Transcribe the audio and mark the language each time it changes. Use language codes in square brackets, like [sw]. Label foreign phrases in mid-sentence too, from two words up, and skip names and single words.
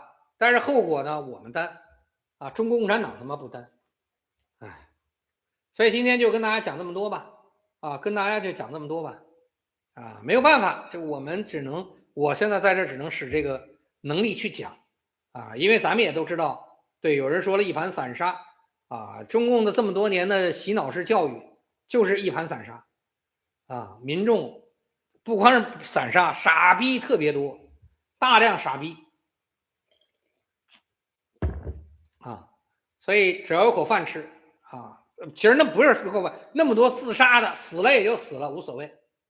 [zh] 但是後果呢，我們擔啊，中國共產黨他媽不擔，哎，所以今天就跟大家講這麼多吧，啊，跟大家就講這麼多吧，啊，沒有辦法，就我們只能，我現在在這只能使這個能力去講，啊，因為咱們也都知道，對，有人說了一盤散沙，啊，中共的這麼多年的洗腦式教育就是一盤散沙，啊，民眾不光是散沙，傻逼特別多，大量傻逼。啊，所以只要有口飯吃啊，其實那不是口飯，那麼多自殺的，死了也就死了，無所謂。